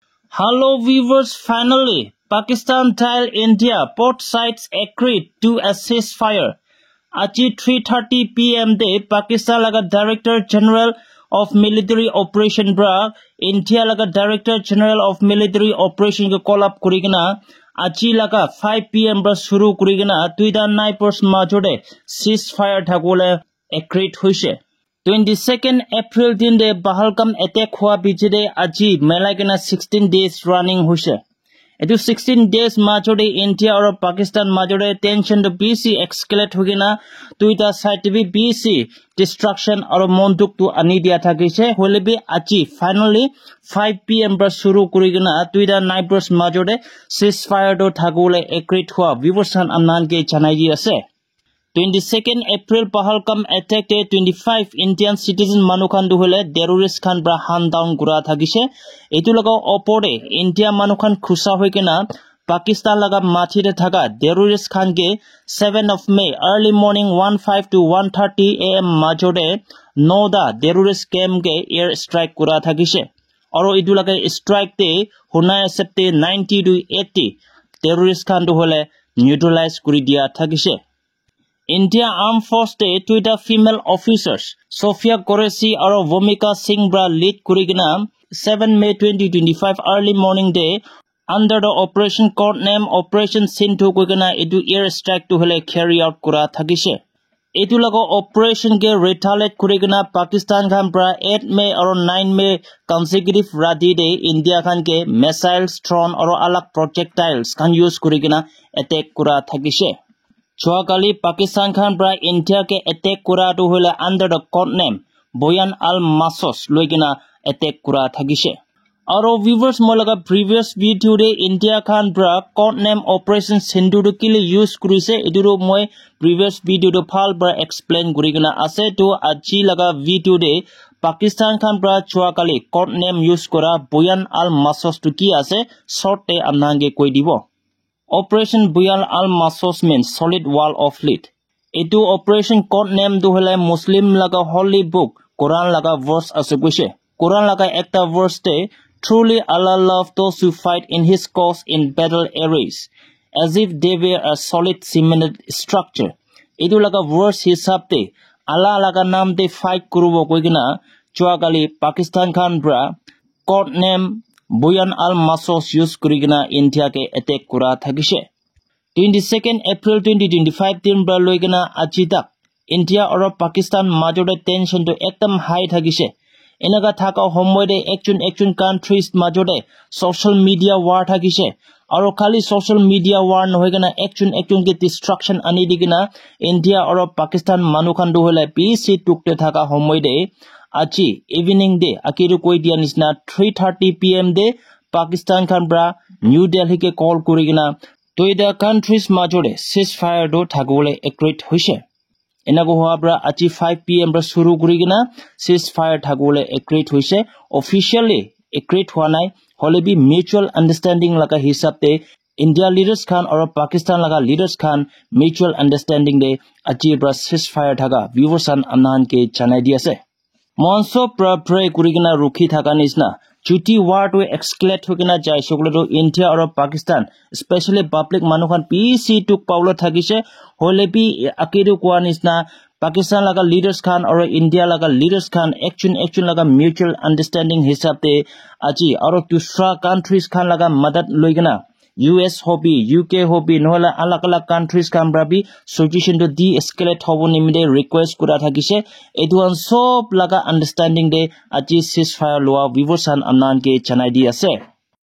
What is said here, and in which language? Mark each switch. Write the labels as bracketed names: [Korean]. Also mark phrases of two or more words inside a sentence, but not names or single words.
[English] Hello viewers, finally, Pakistan tell India both sides agreed to a ceasefire. [Naga Pidgin] Aji 3:30 p.m. day Pakistan laga [English] Director General of Military Operation [Naga Pidgin] bra India laga [English] Director General of Military Operation [Naga Pidgin] ko [English] call up [Naga Pidgin] kurigina aji laga 5 p.m. bra shuru kurigina tuida naipors majode ceasefire thakole agreed hoise. 22nd April din de Pahalgam attack hua bijide aji melagena 16 days running hoise. Etu 16 days majode India or Pakistan majode tension to BC escalate hogina tuita side bi BC destruction or monduk to anidia thakise holebi aji finally 5 p.m. bra shuru kurigina tuita neighbors majode ceasefire do thagule agreed hua vivorsan amnan ke janai di ase. 22nd April Pahalgam attack day 25 [English] Indian citizen [Naga Pidgin] manukhan duhole terrorist khan bra [English] hand down [Naga Pidgin] gura thagise etu laga opore India manukhan khusa hoikena Pakistan laga mathi de thaga terrorist khan ke [English] 7 of May early morning 1:05 to 1:30 am [Naga Pidgin] majode Noda [English] terrorist camp [Naga Pidgin] ke [English] air strike [Naga Pidgin] gura thagise aro etu laga strike te hunai septe 90 to 80 terrorist khan duhole neutralize kuri dia thagise. [English] India Armed Force Day Twitter female officers [Naga Pidgin] Sophia Qureshi or Vomika Singh bra lead kurigina 7 May 2025 [English] early morning [Naga Pidgin] day [English] under the operation code name Operation Sindhu [Naga Pidgin] kugina edu [English] air strike [Naga Pidgin] to hole [English] carry out [Naga Pidgin] kura thagise. Etu lago operation ke retaliate kurigina Pakistan khan bra 8 May or 9 May consecutive radi day India khan ke missiles drone or alak projectiles khan use kurigina attack kura thagise. Choakali Pakistan khan bra India ke attack kura to hole [English] under the code name Boyan al-Masos [Naga Pidgin] loigina attack kura thagise. Aro viewers molaga [English] previous video [Naga Pidgin] de India khan bra [English] code name [Naga Pidgin] Operation Sindhu to kile use kurise eduro moi [English] previous video [Naga Pidgin] to phal bra explain kurigina ase to aji laga video de Pakistan khan bra choakali [English] code name [Naga Pidgin] use kora Boyan al-Masos to ki ase short te amnange koi dibo. [English] Operation Boyan al-Masos means solid wall of lead. [Naga Pidgin] Etu operation [English] code name [Naga Pidgin] du hole Muslim laga [English] holy book [Naga Pidgin] Quran laga verse ase kuise. [English] Quran [Naga Pidgin] laga ekta verse te [English] truly Allah love those who fight in his cause in battle areas as if they were a solid cemented structure. [Naga Pidgin] Etu laga verse hisab te Allah laga nam te fight kurubo koigina choakali Pakistan khan bra [English] code name [Naga Pidgin] Boyan al-Masos use kurigina India ke attack kura thagise. 22nd April 2025 tin bra loigina ajitak India or Pakistan majode tension to ekdam high thagise. Enaga thaka homoide action countries majode [English] social media war [Naga Pidgin] thagise. Aro khali [English] social media war [Naga Pidgin] nohigina action ke destruction ani digina India or Pakistan manukhan duhole PC tukte thaka homoide aji evening day akiru koi dia nisna 3:30 p.m. day Pakistan khan bra New Delhi ke call kurigina toida countries majode ceasefire do thagole agreed hoise. Enago hoa bra aji 5 p.m. bra shuru kurigina ceasefire thagole agreed hoise. Officially agreed hoa nai holebi [English] mutual understanding [Naga Pidgin] laga hisab te India leaders khan or Pakistan laga leaders khan [English] mutual understanding [Naga Pidgin] de aji bra ceasefire thaga viewers an amnan ke janai di ase. Monso pray kurigina rukhi thaka nisna chuti war to escalate hokina jai sokle to India or Pakistan especially public manukhan PC to paulo thagise holebi akiru kwa nisna Pakistan laga leaders khan or India laga leaders khan action laga [English] mutual understanding [Naga Pidgin] hisab te aji aro dusra countries khan laga madad loigina US hobby UK hobby nola alak countries khan brabi solution to de-escalate hobo nimide request kura thakise eduan sob laga understanding de aji ceasefire loa vivorsan amnan ke janai di ase.